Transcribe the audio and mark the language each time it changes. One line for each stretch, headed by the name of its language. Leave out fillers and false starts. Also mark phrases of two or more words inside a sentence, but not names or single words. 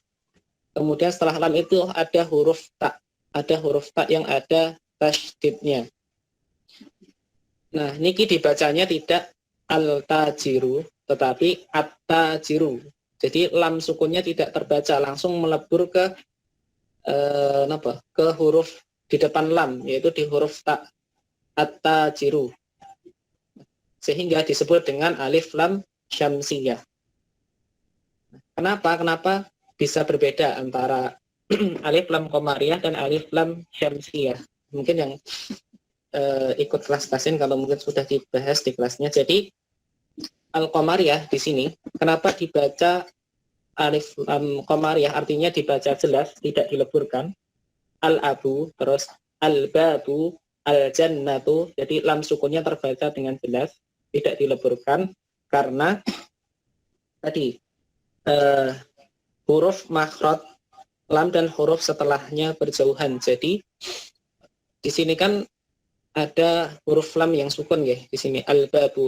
Indonesian: Kemudian setelah lam itu ada huruf ta yang ada tasydidnya. Nah, niki dibacanya tidak al-tajiru, tetapi at-tajiru. Jadi lam sukunnya tidak terbaca, langsung melebur ke ke huruf di depan lam, yaitu di huruf ta, at-tajiru. Sehingga disebut dengan alif lam syamsiyah. Kenapa bisa berbeda antara alif lam qamariyah dan alif lam syamsiyah? Mungkin yang ikut kelas tahsin kalau mungkin sudah dibahas di kelasnya. Jadi Al-Qamariyah di sini, kenapa dibaca alif lam Qamariyah, artinya dibaca jelas, tidak dileburkan. Al-abu, terus al-babu, al-jannatu, jadi lam sukunnya terbaca dengan jelas, tidak dileburkan, karena tadi huruf makhraj lam dan huruf setelahnya berjauhan. Jadi di sini kan ada huruf lam yang sukun ya, di sini al-babu.